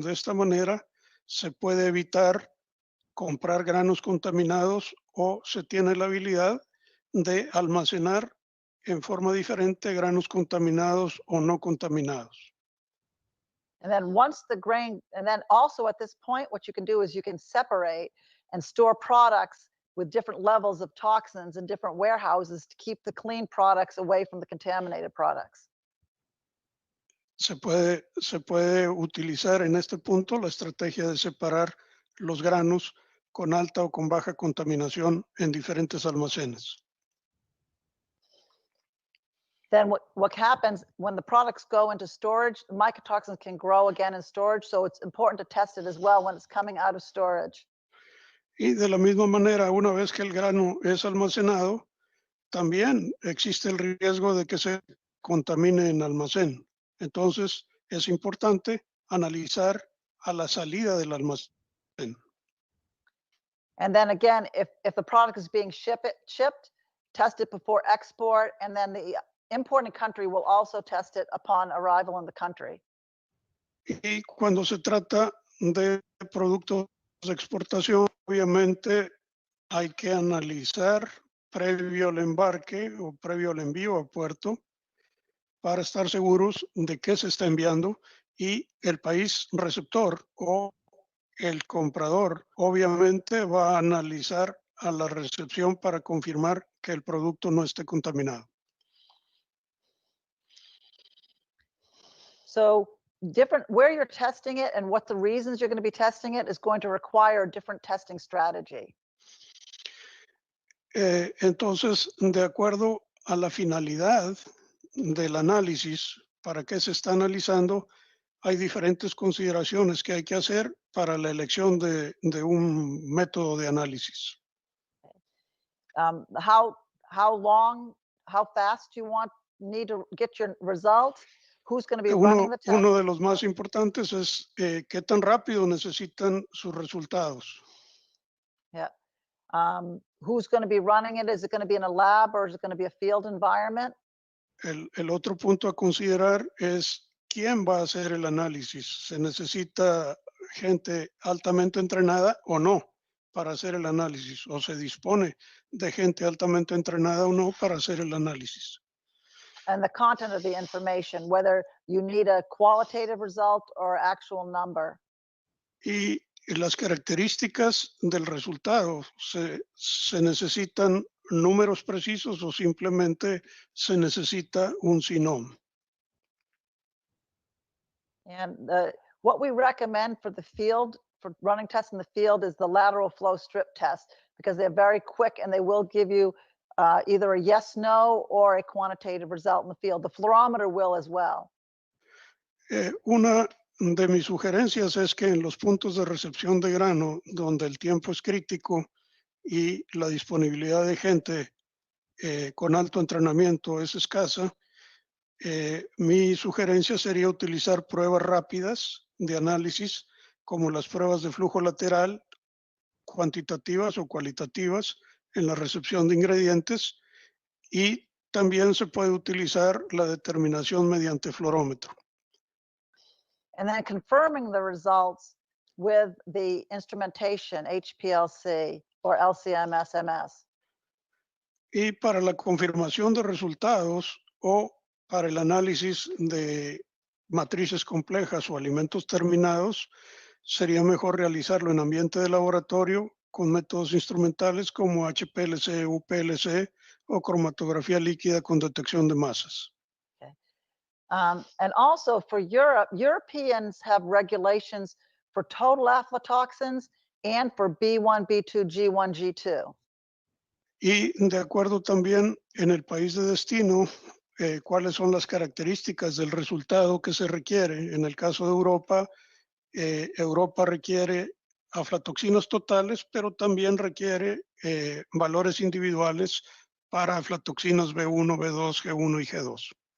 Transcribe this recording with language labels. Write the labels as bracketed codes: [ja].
[es] De esta manera se puede evitar comprar granos contaminados o se tiene la habilidad de almacenar en forma diferente granos contaminados o no contaminados. [en] And then once the grain, and then also at this point, what you can do is you can separate and store products with different levels of toxins in different warehouses to keep the clean products away from the contaminated products. [es] Se puede utilizar en este punto la estrategia de separar los granos con alta o con baja contaminación en diferentes almacenes. [en] Then what happens when the products go into storage, mycotoxins can grow again in storage, so it's important to test it as well when it's coming out of storage. [es] Y de la misma manera, una vez que el grano es almacenado, también existe el riesgo de que se contamine en almacén. Entonces, es importante analizar a la salida del almacén. [en] And then again, if the product is being shipped, test it before export, and then the importing country will also test it upon arrival in the country. [es] Y cuando se trata de productos de exportación, obviamente hay que analizar previo al embarque o previo al envío a puerto para estar seguros de qué se está enviando, y el país receptor o el comprador obviamente va a analizar a la recepción para confirmar que el producto no esté contaminado. [en] So different where you're testing it and what the reasons you're going to be testing it is going to require a different testing strategy. [es] Entonces, de acuerdo a la finalidad del análisis, para qué se está analizando, hay diferentes consideraciones que hay que hacer para la elección de un método de análisis. [en] How long, how fast you need to get your results? Who's going to be running the test? [es] Uno de los más importantes es qué tan rápido necesitan sus resultados. [en] Yeah. Who's going to be running it? Is it going to be in a lab or is it going to be a field environment? [es] El otro punto a considerar es quién va a hacer el análisis. ¿Se necesita gente altamente entrenada o no para hacer el análisis? ¿O se dispone de gente altamente entrenada o no para hacer el análisis? [en] And the content of the information, whether you need a qualitative result or actual number. [es] Y las características del resultado, ¿se necesitan números precisos o simplemente se necesita un sinón? [en] And what we recommend for the field, for running tests in the field, is the lateral flow strip test, because they're very quick and they will give you either a yes, no, or a quantitative result in the field. The fluorometer will as well. [es] Una de mis sugerencias es que en los puntos de recepción de grano, donde el tiempo es crítico y la disponibilidad de gente con alto entrenamiento es escasa, mi sugerencia sería utilizar pruebas rápidas de análisis, como las pruebas de flujo lateral, cuantitativas o cualitativas, en la recepción de ingredientes, y también se puede utilizar la determinación mediante fluorómetro. [en] And then confirming the results with the instrumentation, HPLC or LCMS-MS. [es] Y para la confirmación de resultados o para el análisis de matrices complejas o alimentos terminados, sería mejor realizarlo en ambiente de laboratorio con métodos instrumentales como HPLC, UPLC o cromatografía líquida con detección de masas. [en] Okay. And also for Europe, Europeans have regulations for total aflatoxins and for B1, B2, G1, G2. [es] Y de acuerdo también en el país de destino, cuáles son las características del resultado que se requiere. En el caso de Europa, Europa requiere aflatoxinas totales, pero también requiere valores individuales para aflatoxinas B1, B2, G1 y G2.